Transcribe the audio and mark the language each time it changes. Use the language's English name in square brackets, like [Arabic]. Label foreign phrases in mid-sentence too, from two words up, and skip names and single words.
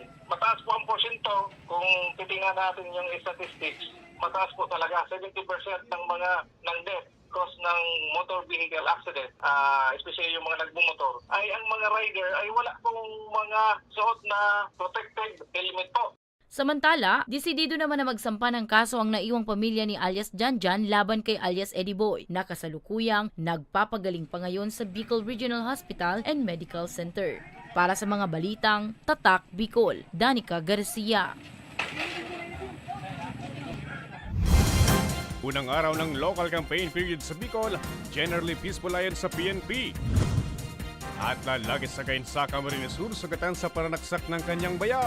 [Filipino] Mataas po ang porsyento, kung titingnan natin yung statistics, mataas po talaga, 70% ng [English] death cause [Filipino] ng [English] motor vehicle accident, [Filipino] especially yung mga nagmumotor, ay ang mga rider ay wala pong mga suot na [English] protective helmet [Filipino] po. Samantala, desidido naman na magsampa ng kaso ang naiwang pamilya ni alias Janjan laban kay alias Eddie Boy na kasalukuyang nagpapagaling pa ngayon sa Bicol Regional Hospital and Medical Center. Para sa mga balitang Tatak Bicol, Danica Garcia. Unang araw ng [English] local campaign period [Filipino] sa Bicol, [English] generally peaceful [Filipino] ayon sa PNP. At lalagis sa Kainsaka, Camarines Sur, sugatan sa paranaksak ng kanyang bayaw.